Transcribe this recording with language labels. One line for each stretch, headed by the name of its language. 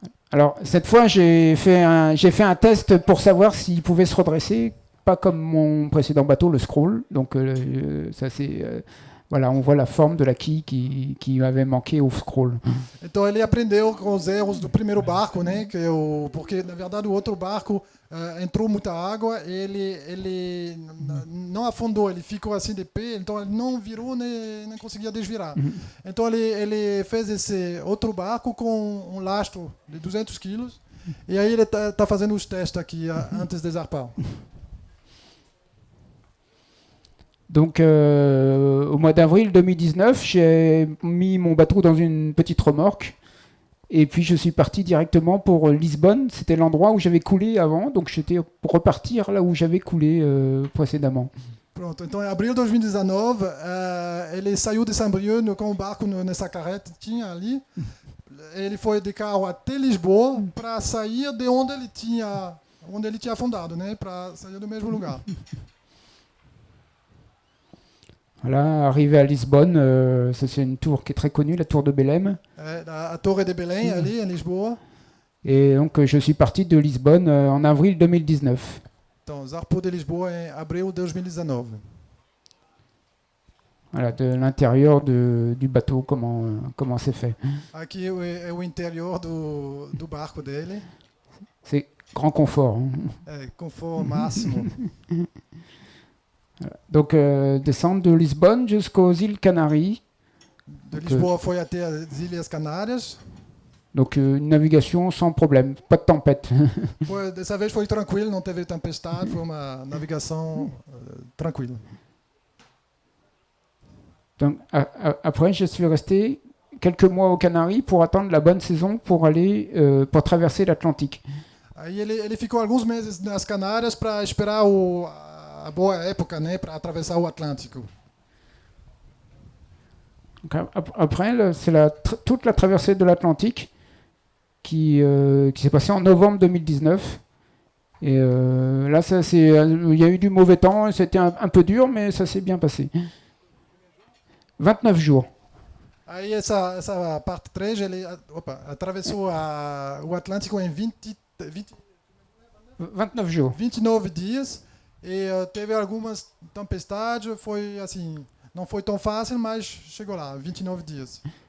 French: Alors cette fois, j'ai fait un test pour savoir s'il pouvait se redresser, pas comme mon précédent bateau, le Scroll. Donc ça c'est voilà, on voit la forme de la quille qui avait manqué au Scroll.
Portuguese: Então ele aprendeu com os erros do primeiro barco, né? Porque na verdade o outro barco entrou muita água, ele não afundou, ele ficou assim de pé, então ele não virou nem conseguia desvirar. Então ele fez esse outro barco com um lastro de 200 quilos e aí ele tá fazendo os testes aqui antes de zarpar.
French: Donc au mois d'avril 2019, j'ai mis mon bateau dans une petite remorque et puis je suis parti directement pour Lisbonne. C'était l'endroit où j'avais coulé avant, donc j'étais pour repartir là où j'avais coulé précédemment.
Portuguese: Pronto, então em abril de 2019, ele saiu de Saint-Brieuc com o barco nessa carreta que tinha ali. Ele foi de carro até Lisboa para sair de onde ele tinha afundado, né? Para sair do mesmo lugar.
French: Voilà, arrivé à Lisbonne, ça c'est une tour qui est très connue, la tour de Belém.
Portuguese: A Torre de Belém, ali em Lisboa.
French: Et donc je suis parti de Lisbonne en avril 2019.
Portuguese: Então, zarpou de Lisboa em abril de 2019.
French: Voilà, de l'intérieur du bateau, comment c'est fait.
Portuguese: Aqui é o interior do barco dele.
French: C'est grand confort.
Portuguese: É, confort máximo.
French: Donc descendre de Lisbonne jusqu'aux îles Canaries.
Portuguese: De Lisboa foi até as Ilhas Canárias.
French: Donc une navigation sans problème, pas de tempête.
Portuguese: Dessa vez foi tranquilo, não teve tempestade, foi uma navegação tranquila.
French: Donc après, je suis resté quelques mois aux Canaries pour attendre la bonne saison pour aller pour traverser l'Atlantique.
Portuguese: Aí ele ficou alguns meses nas Canárias para esperar a boa época, né, para atravessar o Atlântico.
French: Donc, après, c'est toute la traversée de l'Atlantique qui s'est passée en novembre 2019. Et là, il y a eu du mauvais temps, c'était un peu dur, mais ça s'est bien passé. 29 jours.
Portuguese: Aí essa parte 3, ele atravessou o Atlântico em
French: 29 jours.
Portuguese: 29 dias e teve algumas tempestades, foi assim, não foi tão fácil, mas chegou lá, 29 dias.